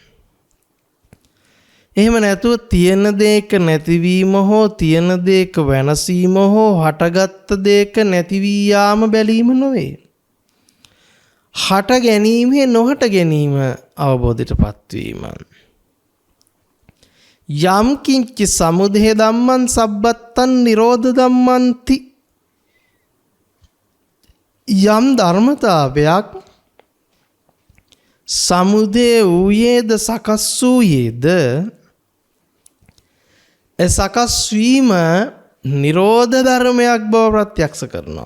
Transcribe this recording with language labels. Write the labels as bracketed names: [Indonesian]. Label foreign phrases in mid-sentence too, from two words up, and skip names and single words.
[Sinhala] එහෙම නැතුව තියෙන දේක නැතිවීම හෝ තියෙන දේක වෙනසීම හෝ හටගත්ත දේක නැති වී යාම බැලීම නොවේ. හට ගැනීමේ නොහට ගැනීම අවබෝධයටපත් වීම. [Pali] යම් කිංචි සමුදය ධම්මං සබ්බත්තං නිරෝධ ධම්මන්ති. [Sinhala] යම් ධර්මතාවයක් සමුදය වූයේද සකස් වූයේද සකස් වීම නිරෝධ ධර්මයක් බව ප්‍රත්‍යක්ෂ කරනවා.